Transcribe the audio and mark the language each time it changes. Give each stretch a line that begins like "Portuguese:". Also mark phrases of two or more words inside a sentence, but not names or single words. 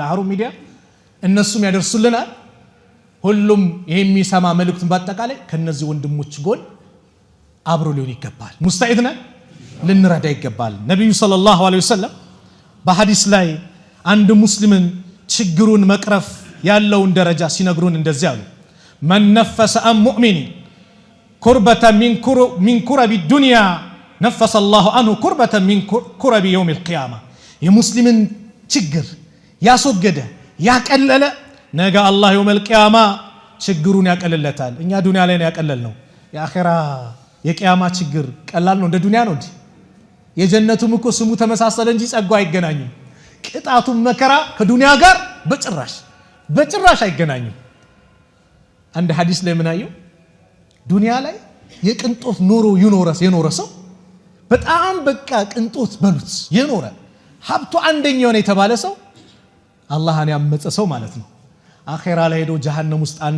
Amharic: ሀሩን ሚዲያ እነሱም ያደርሱልናል ሁሉም ይሄ የሚሰማ መልእክቱን በአጠቃላይ ከነዚህ ወንድሞች ጎን አብሮ ሊሆን ይገባል ሙስታኢድና ልንረዳ ይገባል ነብዩ
Arabic: صلى الله عليه
Amharic: ወሰለም በሐዲስ ላይ አንድ ሙስሊምን ችግሩን መቅረፍ ያለውን ደረጃ ሲነግሩን እንደዚህ አሉ
Arabic: من نفس عن مؤمن كربة من كرب الدنيا نفس الله عنه كربة من كرب يوم القيامة
Amharic: የሙስሊምን ችግር ያስወገደ ያቀለለ ነገ አላህ
Arabic: يوم القيامة
Amharic: ችግሩን ያቀልለታል እኛ ዱንያ ላይ ነው ያቀለልነው የአኺራ የቂያማ ችግር ቀላል ነው እንደ ዱንያ ነው እንዴ የጀነቱም እኮ ስሙ ተመሳሰለ እንጂ ጸጋው አይገናኝም ቅጣቱም መከራ ከዱንያ ጋር በጭራሽ አይገናኝም አንድ ሐዲስ ላይ ምን አየው ዱንያ ላይ የቅንጦት ኑሮ የኖረ ሰው በጣም በቃ ቅንጦት በሉት የኖረ ሀብቱ አንደኛው ነው የተባለ ሰው አላህን ያመፀ ሰው ማለት ነው አኺራ ላይ ሄዶ ጀሃነም ውስጥ አንዴ